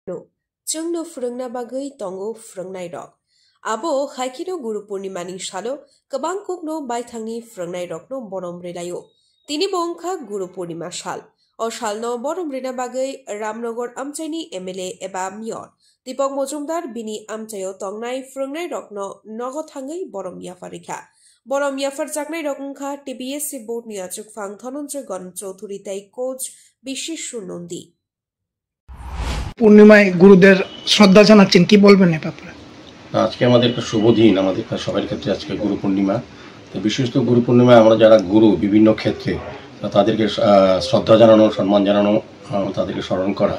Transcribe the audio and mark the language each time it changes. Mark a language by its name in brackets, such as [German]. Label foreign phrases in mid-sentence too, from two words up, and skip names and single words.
[Kok Borok] जोंनो फोरोंना बागै तंगो फोरोंनाय रक आबो खायखिनो गुरु पूर्णिमानि सालो गोबां कुकनो बायथांनि फोरोंनाय रकनो बरम रेलायो तिनि बंखा गुरु पूर्णिमा साल अ सालनो बरम रेना बागै रामनगर आमचाइनि एमएलए एबा मेयर दीपक मजुमदार बिनि आमचाइयो तंनाय फोरोंनाय रकनो नगो थाङै बरम याफारिखा बरम याफार जागनाय रकंखा टीबीएससी बोर्ड नि आचुकफां धनंजय गण चौधुरी ताई कोच বিশেষ নন্দী [Bangla] পূর্ণিমায় গুরুদের শ্রদ্ধা জানাচ্ছেন, কি বলবেন এ ব্যাপারে? আজকে আমাদের একটা শুভ দিন, আমাদের সবার ক্ষেত্রে আজকে গুরু পূর্ণিমা। তো বিশেষত গুরু পূর্ণিমায় আমরা যারা গুরু বিভিন্ন ক্ষেত্রে তাদেরকে শ্রদ্ধা জানানো, সম্মান জানানো, তাদেরকে স্মরণ করা।